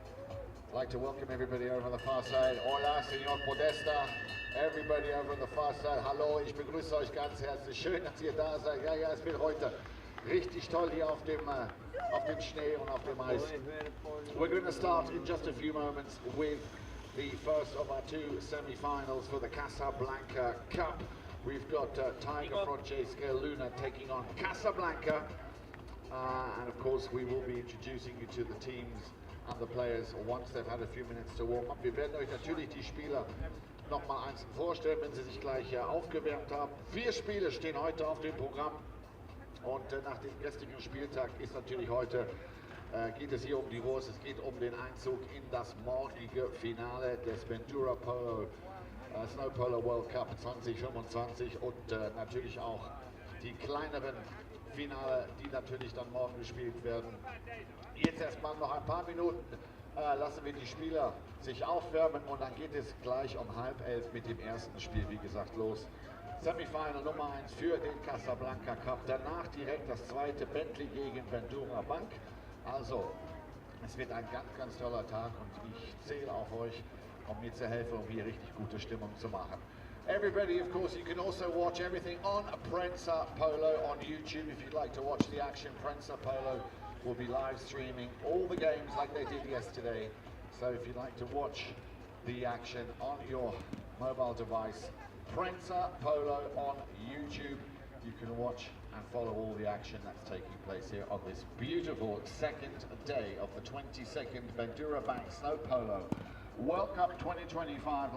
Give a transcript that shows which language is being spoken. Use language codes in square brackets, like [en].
[en] I'd like to welcome everybody over on the far side. [es] Hola, Señor Podesta. [en] Everybody over on the far side. [de] Hallo, ich begrüße euch ganz herzlich. Schön, dass ihr da seid. Ja, es wird heute richtig toll hier auf dem Schnee und auf dem Eis. [en] We're going to start in just a few moments with the first of our two semi-finals for the Casablanca Cup. We've got Tiger Fronce Scaleluna taking on Casablanca. And of course we will be introducing you to the teams and the players once they've had a few minutes to warm up. [de] Wir werden euch natürlich die Spieler nochmal einzeln vorstellen, wenn sie sich gleich aufgewärmt haben. 4 Spiele stehen heute auf dem Programm und nach dem gestrigen Spieltag ist natürlich heute, geht es hier um die Wurst. Es geht um den Einzug in das morgige Finale des Bendura Polo, Snow Polo World Cup 2025 und natürlich auch die kleineren Finale, die natürlich dann morgen gespielt werden. Jetzt erstmal noch ein paar Minuten lassen wir die Spieler sich aufwärmen und dann geht es gleich um 10:30 mit dem ersten Spiel, wie gesagt, los. Semifinal Nummer 1 für den Casablanca Cup, danach direkt das zweite Bentley gegen Bendura Bank. Also, es wird ein ganz, ganz toller Tag und ich zähle auf euch, um mir zu helfen, um hier richtig gute Stimmung zu machen. [en] Everybody, of course, you can also watch everything on Prensa Polo on YouTube. If you'd like to watch the action, Prensa Polo will be live streaming all the games like they did yesterday. So if you'd like to watch the action on your mobile device, Prensa Polo on YouTube, you can watch and follow all the action that's taking place here on this beautiful second day of the 22nd Bendura Bank Snow Polo World Cup 2025.